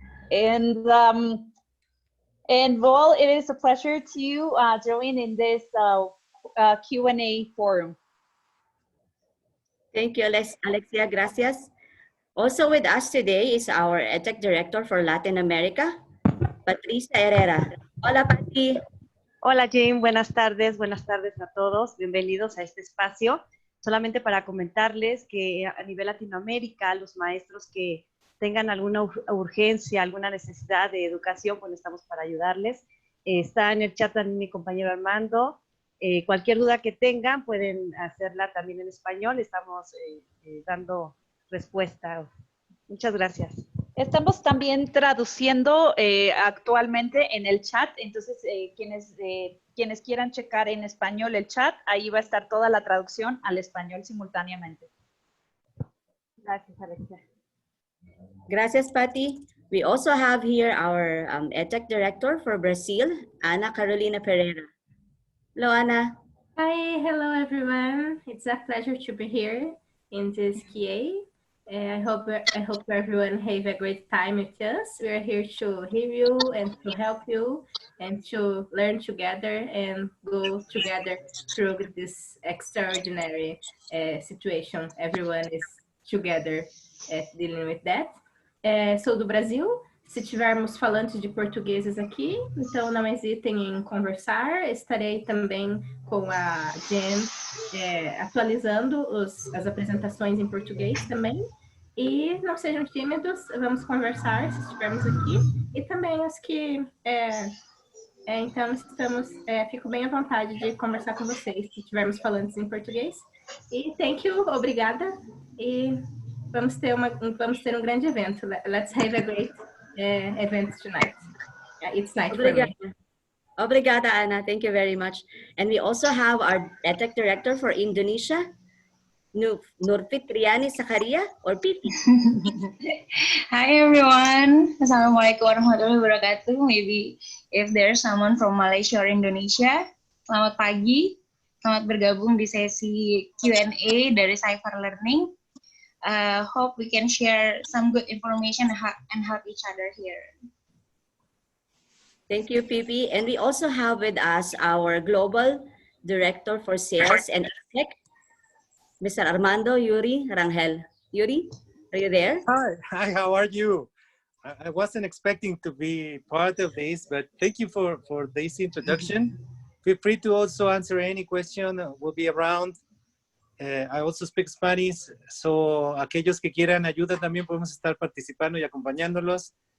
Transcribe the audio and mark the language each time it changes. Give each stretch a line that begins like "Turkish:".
English: And well, it is a pleasure to join in this Q&A forum. Thank you, Alexia. Gracias. Also with us today is our EdTech Director for Latin America, Patricia Herrera.
Spanish: Hola, Pati. Hola, Jane. Buenas tardes a todos. Bienvenidos a este espacio. Solamente para comentarles que a nivel Latinoamérica, los maestros que tengan alguna urgencia, alguna necesidad de educación, pues estamos para ayudarles. Está en el chat también mi compañero Armando. Cualquier duda que tengan, pueden hacerla también en español. Estamos dando respuesta. Muchas gracias. Estamos también traduciendo actualmente en el chat, entonces quienes quieran checar en español el chat, ahí va a estar toda la traducción al español simultáneamente. Gracias, Alexia. Gracias, Pati.
English: We also have here our EdTech Director for Brazil, Ana Carolina Pereira. Hello, Ana. Hi, hello everyone. It's a pleasure to be here in this QA. I hope everyone have a great time with us. We are here to hear you and to help you and to learn together and go together through this extraordinary situation. Everyone is together dealing with that.
Portuguese: Sou do Brasil. Se tivermos falantes de portugueses aqui, então não hesitem em conversar. Estarei também com a Jen atualizando as apresentações em português também. E não sejam tímidos, vamos conversar se estivermos aqui. E também os que... então, fico bem à vontade de conversar com vocês se tivermos falantes em português. E
English: thank you,
Portuguese: obrigada. E vamos ter um grande evento.
English: Let's have a great event tonight. It's night for me. Obrigada, Ana. Thank you very much. And we also have our EdTech Director for Indonesia, Nurfitriani Sakaria, or Pipi. Hi everyone.
Arabic: Assalamualaikum warahmatullahi wabarakatuh.
English: Maybe if there's someone from Malaysia or Indonesia,
Indonesian: selamat pagi. Selamat bergabung di sesi Q&A dari Cypher Learning.
English: Hope we can share some good information and help each other here. Thank you, Pipi. And we also have with us our Global Director for Sales and Exec, Mr. Armando Yuri Rangel. Yuri, are you there? Hi, how are you? I wasn't expecting to be part of this, but thank you for this introduction. Feel free to also answer any question. We'll be around. I also speak Spanish, so
Spanish: aquellos que quieran ayuda también podemos estar participando y acompañándolos.